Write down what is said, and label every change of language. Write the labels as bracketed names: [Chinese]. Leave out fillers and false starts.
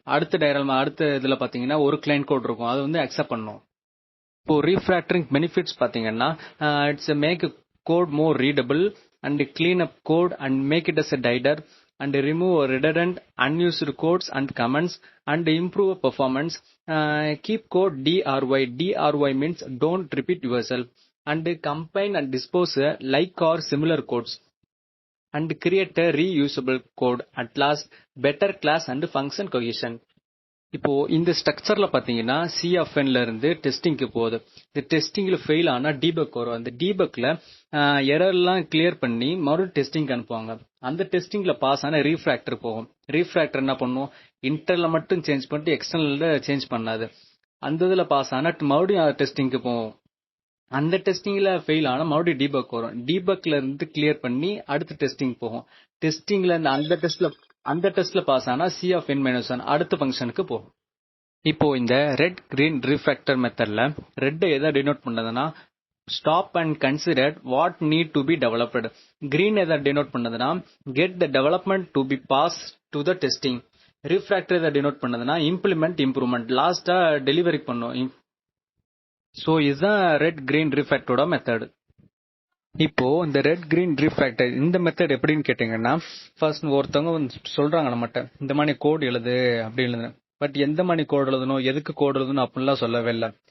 [Tamil] அடுத்த இதுல பாத்தீங்கன்னா ஒரு கிளைண்ட் கோட் இருக்கும், அது வந்து அக்செப்ட் பண்ணும். இப்போ ரீஃப்ராக்டரிங் பெனிஃபிட்ஸ் பாத்தீங்கன்னா, [English] It's make code more readable and clean up code and make it as a tidier and remove redundant unused codes and comments and improve performance. Keep code DRY. DRY means don't repeat yourself. And combine and dispose like or similar codes and create a reusable code. At last, better class and function cohesion. [Tamil] இப்போ இந்த ஸ்ட்ரக்சர்ல பாத்தீங்கன்னா, CFNல இருந்து டெஸ்டிங்க்கு போகுது. இந்த டெஸ்டிங்ல fail ஆனா debug வரும். அந்த டீபக்ல எரர்லாம் clear பண்ணி மறுபடியும் டெஸ்டிங் அனுப்புவாங்க. அந்த டெஸ்டிங்ல பாஸ் ஆன ரீஃப்ராக்டர் போகும். ரீஃப்ராக்டர் என்ன பண்ணும், இன்டர்னல்ல மட்டும் சேஞ்ச் பண்ணிட்டு எக்ஸ்டர்னல்ல சேஞ்ச் பண்ணாது. அந்த இதுல பாஸ் ஆனா மறுபடியும் டெஸ்டிங்க்கு போகும். அந்த டெஸ்டிங்ல ஃபெயில் ஆனா மறுபடியும் டீபக் வரும். டீபக்ல இருந்து கிளியர் பண்ணி அடுத்த டெஸ்டிங் போகும். டெஸ்டிங்ல அந்த டெஸ்ட்ல பாஸ் ஆனா CFN-1 அடுத்த ஃபங்க்ஷனுக்கு போகும். இப்போ இந்த ரெட் கிரீன் ரீஃப்ராக்டர் மெத்தட்ல ரெட் எதை denote பண்ணதுன்னா, [English] stop and consider what need to be developed. Green [Tamil] எதை denote பண்ணதுன்னா [English] get the development to be passed to the testing. Refactor [Tamil] எதை denote பண்ணதுன்னா [English] implement improvement. [Tamil] லாஸ்டா டெலிவரி பண்ணும். ஸோ இதுதான் ரெட் கிரீன் ரிஃபேக்டரோட மெத்தட். இப்போ இந்த red green ரிஃபேக்டர் இந்த method எப்படின்னு கேட்டீங்கன்னா, ஃபர்ஸ்ட் ஒருத்தவங்க சொல்றாங்க நம்மகிட்ட இந்த மாதிரி கோட் எழுது அப்படி எழுதுன, பட் எந்த மாதிரி கோட் எழுதணும், எதுக்கு கோட் எழுதணும் அப்படின்லாம் சொல்லவே இல்லை.